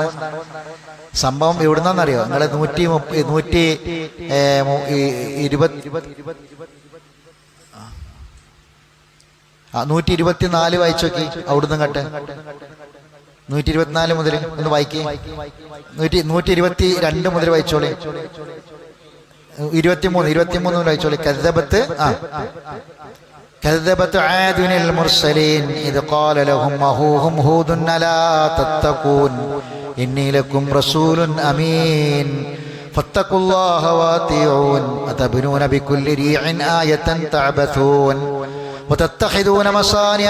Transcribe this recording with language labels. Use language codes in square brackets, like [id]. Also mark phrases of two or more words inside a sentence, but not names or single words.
[ml] സംഭവം എവിടുന്നറിയോ? നിങ്ങൾ 124 വായിച്ചു നോക്കി. അവിടുന്ന് കട്ടെ 124 മുതൽ ഒന്ന് വായിക്കേ. 122 മുതൽ വായിച്ചോളി. 23 മുതൽ വായിച്ചോളി. [ar] كذبت عاد المرسلين إذ قال لهم أخوهم هود ألا تتقون إني لكم رسول أمين فاتقوا الله وأطيعون أتبنون بكل ريع آية تعبثون وتتخذون مصانع